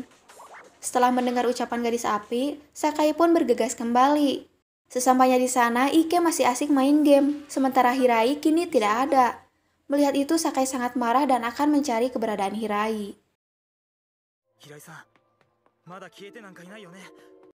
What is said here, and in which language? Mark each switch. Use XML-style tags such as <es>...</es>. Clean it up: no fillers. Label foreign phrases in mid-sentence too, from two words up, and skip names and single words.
<id>Setelah mendengar ucapan gadis api, Sakai pun bergegas kembali. Sesampainya di sana, Ike masih asik main game, sementara Hirai kini tidak ada. Melihat itu, Sakai sangat marah dan akan mencari keberadaan Hirai.</id> <ja>平井さん、まだ消えてなんかいないよね。</ja>